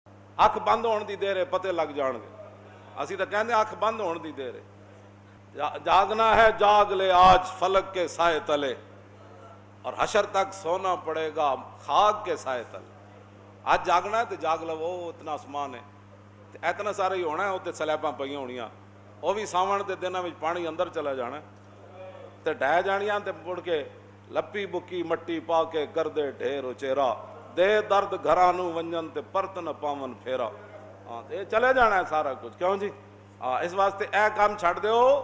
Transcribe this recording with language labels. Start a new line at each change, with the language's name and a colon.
Punjabi: اکھ بند ہونے دی دیر ہے پتے لگ جان گے. اسی تو کہنے اکھ بند ہونے دی دیر ہے.
Urdu: جاگنا ہے جاگ لے آج فلک کے سائے تلے, اور حشر تک سونا پڑے گا خاک کے سائے تلے. آج جاگنا ہے تو جاگ لو, وہ اتنا آسمان ہے, اتنا سارا ہی ہونا ہے.
Punjabi: اتنے سلیباں پہ ہونیاں, وہ بھی ساون کے دنوں میں پانی اندر چلا جانا تے ڈہ جانیاں, تے مڑ کے لپی بکی مٹی پا کے کر دے ڈھیر اچیرا, دے درد گھرانو ونجن تے پرت نہ پاون پھیرا.
Urdu: ہاں یہ چلے جانا ہے سارا کچھ, کیوں جی؟
Punjabi: اس واسطے اے کام چھڑ دیو.